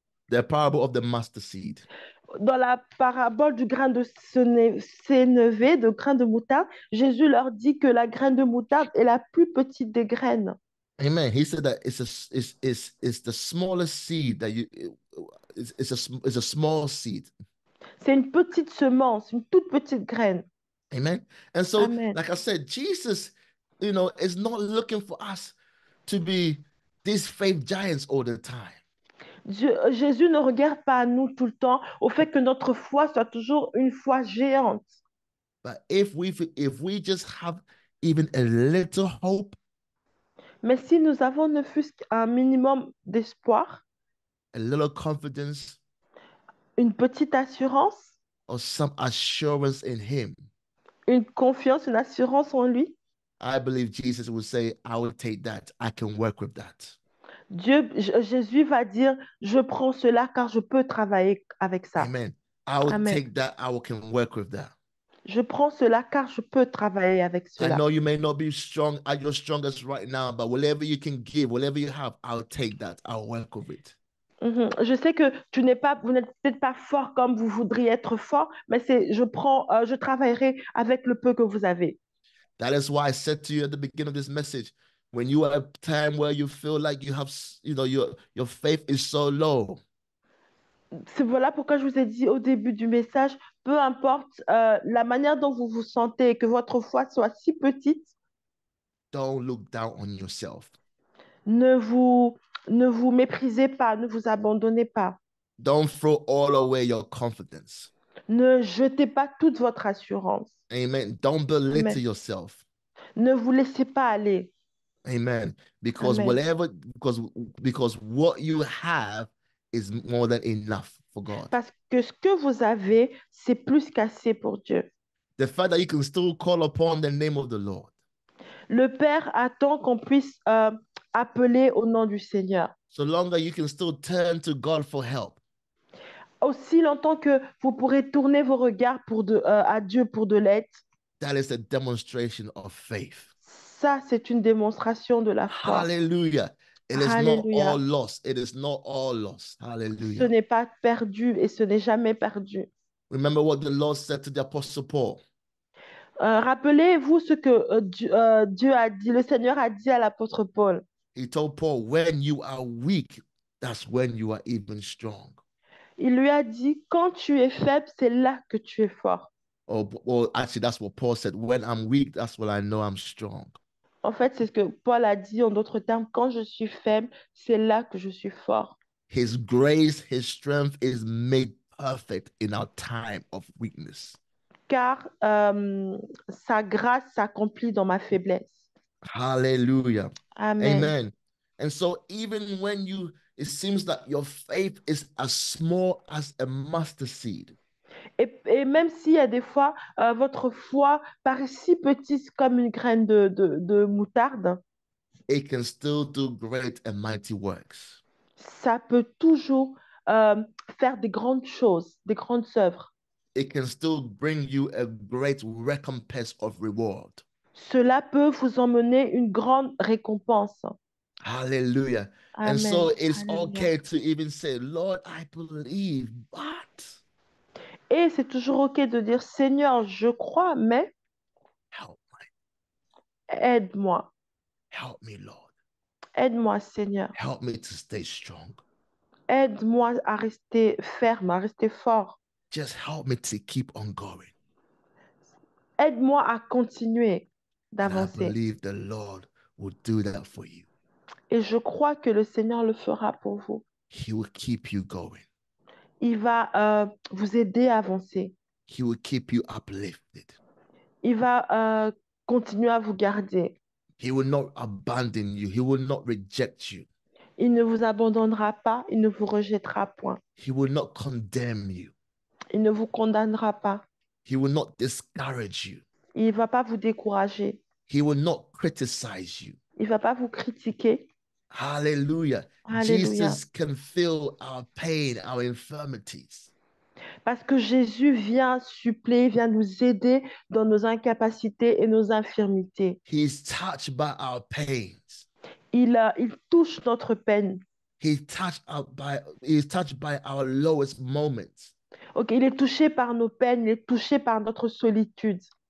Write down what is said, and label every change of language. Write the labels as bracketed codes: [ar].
[en] The parable of the mustard seed. [fr] Dans la parabole du grain de sénévé, de grain de moutarde, Jésus leur dit que la graine de moutarde est la plus petite des graines. Amen. [en] He said that it's the smallest seed that it's a small seed. [fr] C'est une petite semence, une toute petite graine. [en] Amen. And so, Amen. like I said, Jesus, you know, is not looking for us to be these faith giants all the time. [fr] Jésus ne regarde pas à nous tout le temps, au fait que notre foi soit toujours une foi géante. [en] But if we just have even a little hope, [fr] mais si nous avons ne fût-ce qu'un minimum d'espoir, [en] a little confidence, [fr] une petite assurance, [en] or some assurance in Him, [fr] une confiance, une assurance en lui, [en] I believe Jesus will say, "I will take that. I can work with that." [fr] Jésus va dire, je prends cela car je peux travailler avec ça. [en] Amen. I will Amen. take that. I can work with that. [fr] Je prends cela car je peux travailler avec [en] I [fr] cela. [en] know you may not be strong at your strongest right now, but whatever you can give, whatever you have, I'll take that. I'll work with it. [fr] Je sais que vous n'êtes peut-être pas fort comme vous voudriez être fort, mais je travaillerai avec le peu que vous avez. [en] That is why I said to you at the beginning of this message, when you are at a time where you feel like you have, your faith is so low, [fr] C'est voilà pourquoi je vous ai dit au début du message, peu importe la manière dont vous vous sentez, que votre foi soit si petite, [en] don't look down on yourself. [fr] ne vous, ne vous méprisez pas, ne vous abandonnez pas. [en] Don't throw all away your confidence. [fr] Ne jetez pas toute votre assurance. [en] Amen. Don't belittle Amen. yourself. [fr] Ne vous laissez pas aller. [en] Amen. Because Amen. because what you have is more than enough for God. [fr] Parce que ce que vous avez, c'est plus qu'assez pour Dieu. [en] The fact that you can still call upon the name of the Lord. [fr] Le Père attend qu'on puisse appeler au nom du Seigneur. [en] So long that you can still turn to God for help. [fr] Aussi longtemps que vous pourrez tourner vos regards à Dieu pour de l'aide, [en] That is a demonstration of faith. [fr] ça, c'est une démonstration de la foi. [en] Hallelujah. It is not [fr] Alléluia. [en] all lost. It is not all lost. [fr] Ce [en] Hallelujah. [fr] n'est pas perdu et ce n'est jamais perdu. [en] Remember what the Lord said to the Apostle Paul. [fr] Rappelez-vous ce que Dieu a dit, le Seigneur a dit à l'apôtre Paul. [en] He told Paul, when you are weak, that's when you are even strong. [fr] Il lui a dit, quand tu es faible, c'est là que tu es fort. [en] Well, actually, that's what Paul said. When I'm weak, that's when I know I'm strong. [fr] En fait, c'est ce que Paul a dit en d'autres termes, quand je suis faible, c'est là que je suis fort. [en] His grace, his strength is made perfect in our time of weakness. [fr] Car sa grâce s'accomplit dans ma faiblesse. [en] Hallelujah. Amen. Amen. And so even when it seems that your faith is as small as a mustard seed. [fr] Et même s'il y a des fois, votre foi paraît si petite comme une graine de moutarde, [en] It can still do great and mighty works. [fr] ça peut toujours faire des grandes choses, des grandes œuvres. [en] It can still bring you a great recompense of reward. [fr] Cela peut vous emmener une grande récompense. [en] Hallelujah. Amen. And so it's [fr] Alléluia. [en] okay to even say, Lord, I believe, but [fr] Et c'est toujours OK de dire, Seigneur, je crois, mais [en] help [fr] aide-moi. [en] me, Lord. [fr] Aide-moi, Seigneur. [en] Help me to stay strong. [fr] Aide-moi à rester ferme, à rester fort. [en] Just help me to keep on going. [fr] Aide-moi à continuer [en] And I [fr] d'avancer. [en] believe the Lord will do that for you. [fr] Et je crois que le Seigneur le fera pour vous. [en] He will keep you going. [fr] Il va vous aider à avancer. [en] He will keep you uplifted. [fr] Il va continuer à vous garder. [en] He will not abandon you. He will not reject you. [fr] Il ne vous abandonnera pas, il ne vous rejettera point. [en] He will not condemn you. [fr] Il ne vous condamnera pas. [en] He will not discourage you. [fr] Il ne va pas vous décourager. [en] He will not criticize you. [fr] Il ne va pas vous critiquer. [en] Hallelujah. [fr] Alléluia. [en] Jesus can feel our pain, our infirmities. [fr] Parce que Jésus vient suppléer, vient nous aider dans nos incapacités et nos infirmités. [en] He's touched by our pains. [fr] Il touche notre peine. [en] He's touched by our lowest moments. [fr] Ok, il est touché par nos peines, il est touché par notre solitude.